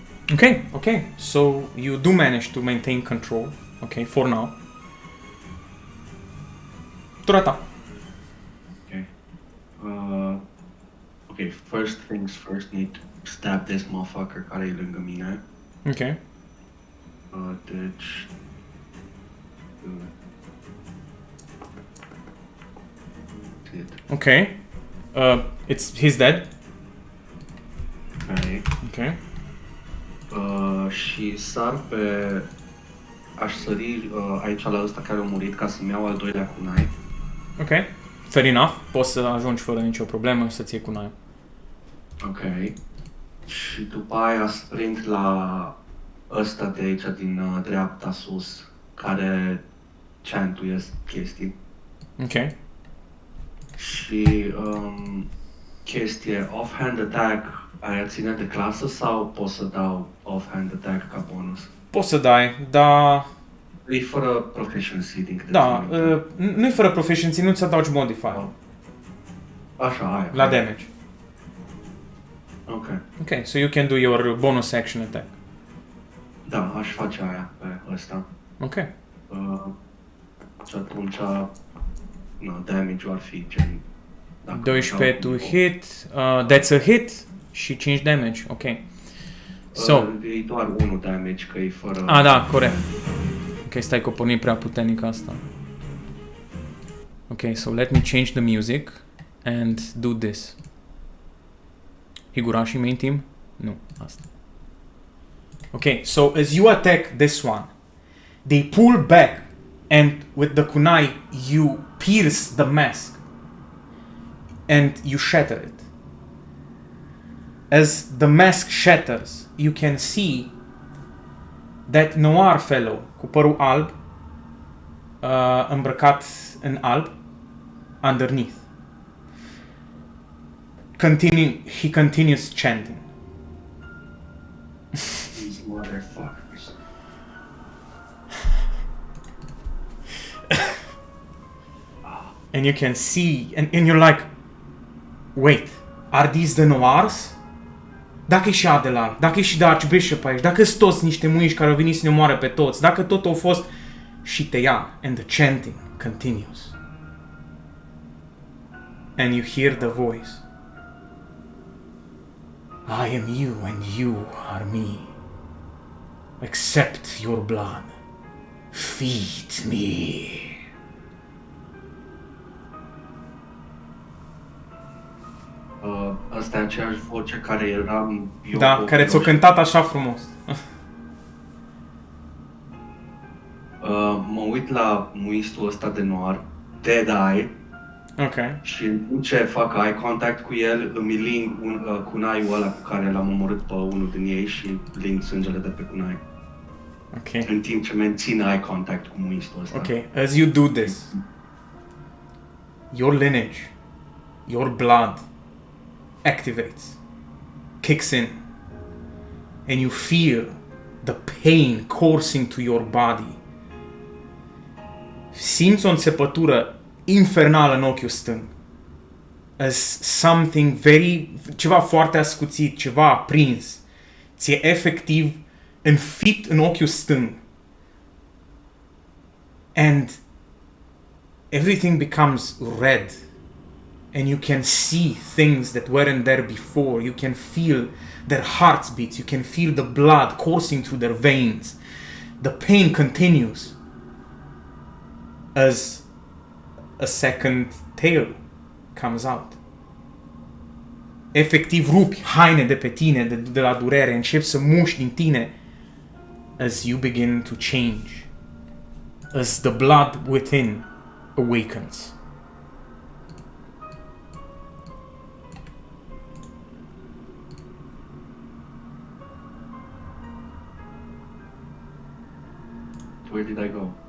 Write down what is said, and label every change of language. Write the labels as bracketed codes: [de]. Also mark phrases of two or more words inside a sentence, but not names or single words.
[en] Okay. So you do manage to maintain control. Okay, for now. [ro] Tura ta. [en] Okay. Okay, first things first, need to stab this motherfucker [ro] care e lângă mine. [en] Okay. [ro] Deci... [en] Okay. He's dead. Okay. Okay. [ro] Și sar pe... Aș sări aici la ăsta care a murit ca să-mi iau al doilea kunai. [en] Okay. Fair enough. [ro] Poți să ajungi fără nicio problemă și să-ți iei kunai. [en] Ok. [ro] Și după aia sprint la ăsta de aici din dreapta sus, care chantuiesc chestii. [en] Ok. [ro] Și chestie, [en] offhand attack, [ro] aia ține de clasă sau pot să dau [en] offhand attack [ro] ca bonus? Poți să dai, dar... E fără proficiency din câte Da, țin minte. nu-i fără proficiency, nu-ți adaugi modifier Așa, aia. la damage. [en] Ok. Ok, so you can do your bonus action attack. [ro] Da, aș face aia pe ăsta. [en] Ok. [ro] Și atunci, damage-ul ar fi gen... [en] 12 to hit, that's a hit și 5 damage, ok. So, [ro] e doar 1 damage, că e fără... da, corect. Ok, stai că o porni prea puternic asta. [en] Ok, so let me change the music and do this. Higurashi main team? [ro] Nu, asta. [en] Ok, so as you attack this one, they pull back and with the kunai you pierce the mask and you shatter it. As the mask shatters, you can see that noir fellow [ro] cu părul alb, îmbrăcat în alb, [en] underneath. He continues chanting. These motherfuckers. And you can see, and you're like, wait, are these the noirs? [ro] Dacă e și Adelar, dacă e și de Archbishop aici, dacă sunt toți niște muiși care au venit să ne omoare pe toți, dacă tot au fost... Și te ia, [en] and the chanting continues. And you hear the voice. I am you and you are me. Accept your blood. Feed me. [ro] Asta e aceeași voce care eram eu. Da, care ți-o cântat așa frumos. Mă uit la muistul ăsta de noir, Dead Eye, [en] Ok. [ro] și în timp ce fac [en] eye contact [ro] cu el, îmi ling kunaiul ăla cu care l-am omorât pe unul din ei și ling sângele de pe kunai. [en] Ok. [ro] În timp ce mențin [en] eye contact [ro] cu muistul ăsta. [en] Ok, as you do this, your lineage, your blood activates, kicks in, and you feel the pain coursing to your body. [ro] Simți o înțepătură infernală în ochiul stâng. [en] As something [ro] ceva foarte ascuțit, ceva aprins. Ți-e efectiv înfipt în ochiul stâng. [en] And everything becomes red. And you can see things that weren't there before. You can feel their hearts beats. You can feel the blood coursing through their veins. The pain continues as a second tail comes out. [ro] Efectiv rupi haine de pe tine, de la durere, începi să muști din tine [en] as you begin to change. As the blood within awakens. Where did I go?